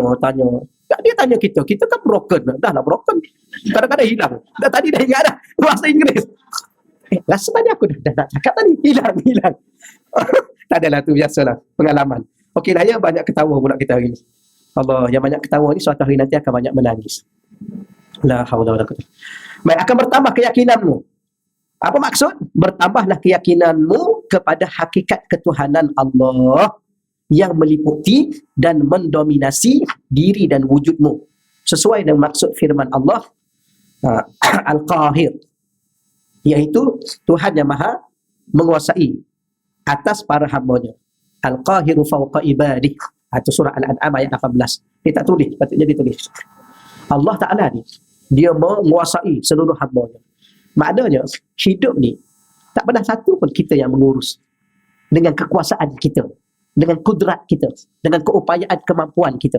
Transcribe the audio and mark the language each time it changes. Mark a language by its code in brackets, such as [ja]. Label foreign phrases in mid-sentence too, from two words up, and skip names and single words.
[ms] Dia tanya kita kan broken. Dah lah broken. Kadang-kadang hilang. Tadi dah ingat dah bahasa Inggeris. Rasa tadi aku dah nak cakap tadi. Hilang. Tak adalah tu, biasalah pengalaman. Okey lah ya, banyak ketawa pula kita hari ni. Allah, yang banyak ketawa ni suatu hari nanti akan banyak menangis. [ar] La haula wala quwwata. [ms] Baik, akan bertambah keyakinanmu. Apa maksud? Bertambahlah keyakinanmu kepada hakikat ketuhanan Allah yang meliputi dan mendominasi diri dan wujudmu. Sesuai dengan maksud firman Allah Al-Qahir, iaitu Tuhan yang maha menguasai atas para hambanya. [ar] Al-Qahiru fawqa ibadih. [ms] Itu surah Al-An'am ayat 18. Dia tak tulis, patutnya dia tulis. Allah Ta'ala ni, dia menguasai seluruh hambanya. Maknanya, hidup ni, tak pernah satu pun kita yang mengurus. Dengan kekuasaan kita, dengan kudrat kita, dengan keupayaan kemampuan kita.